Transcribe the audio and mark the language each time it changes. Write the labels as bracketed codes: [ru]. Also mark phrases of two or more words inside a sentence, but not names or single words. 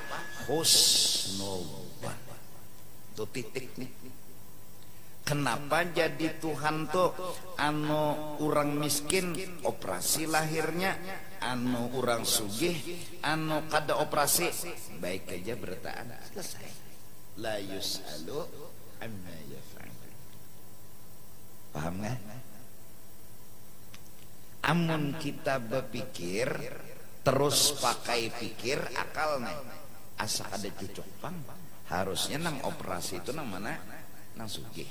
[bjn] Husnudzon. Itu titik nih. Kenapa jadi Tuhan tuh orang miskin operasi lahirnya, orang sugih kada operasi, baik aja bertahan selesai. [ar] لا يسأل عما يفعل. [bjn] Paham nggak? Amun kita berpikir terus pakai pikir akal nih, asa ada cucuk pang, harusnya nang operasi itu nang mana? Nang sugih.